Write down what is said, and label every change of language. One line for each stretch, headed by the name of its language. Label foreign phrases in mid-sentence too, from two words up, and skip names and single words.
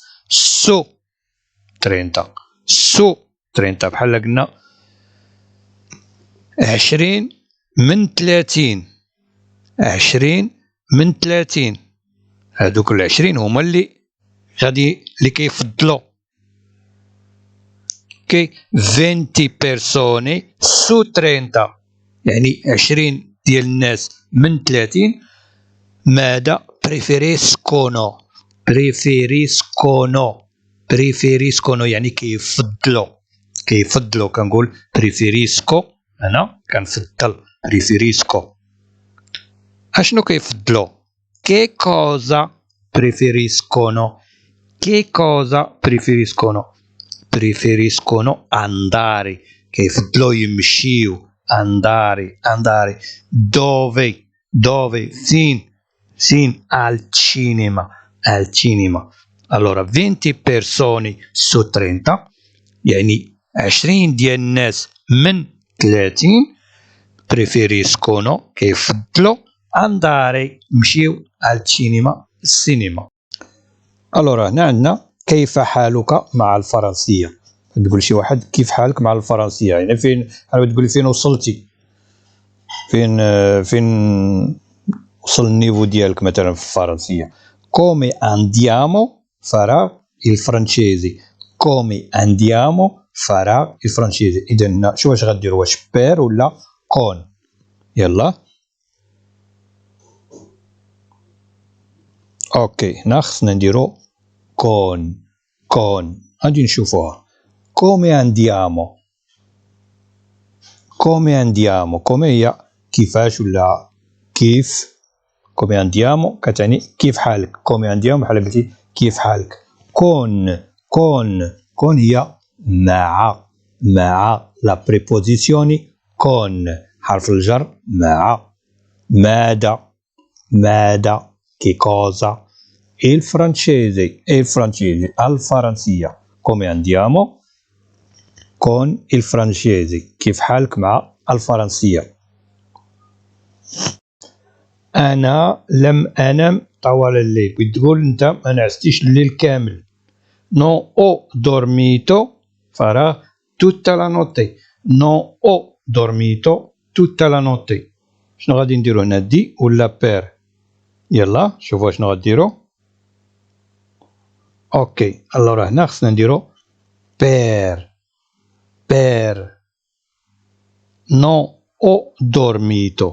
Arabic: سو 30 بحال قلنا 20 من 30. 20 من 30 هادوك ال20 هما اللي كيفضلوا. اوكي
Italian: 20 persone su 30
Arabic: يعني 20 ديال الناس من 30 ماذا؟ بريفيريسكونو يعني كيفضلوا. كنقول بريفيريسكو، انا كنفضل بريفيريسكو. اشنو كيفضلوا؟
Italian: che cosa preferiscono andare
Arabic: كيفضلوا يمشيو.
Italian: andare dove فين al cinema. allora 20 persone su 30
Arabic: يعني 20 ديال الناس من 30
Italian: preferiscono كيفضلوا andare يمشيو al cinema السينما.
Arabic: allora هنا عندنا كيف حالك مع الفرنسية. تقول شي واحد كيف حالك مع الفرنسية، يعني فين، تقول لي فين وصلتي، فين وصل النيفو ديالك مثلا في الفرنسية.
Italian: come andiamo farà il francese. come andiamo farà il francese.
Arabic: إذا هنا شو واش غدير، واش بير ولا كون؟ يلا اوكي هنا خصنا نديرو كون. غادي نشوفوها.
Italian: come andiamo
Arabic: هي كيفاش ولا كيف.
Italian: come andiamo
Arabic: كتعني كيف حالك.
Italian: come andiamo
Arabic: بحال قلتي كيف حالك. كون هي مع
Italian: la preposizione
Arabic: كون حرف الجر مع. ماذا
Italian: che cosa. il francese الفرنسية. come andiamo con il francese
Arabic: كيف حالك مع الفرنسية. أنا لم أنم طوال الليل. بتقول أنت ما نعستيش الليل كامل.
Italian: non ho dormito فراغ tutta la notte. non ho dormito tutta la notte.
Arabic: شنو غادي نديرو هنا دي ولا بير؟ يلا شوفوا شنو غديرو. اوكي الوغ هنا خصنا نديرو بير.
Italian: per no ho dormito.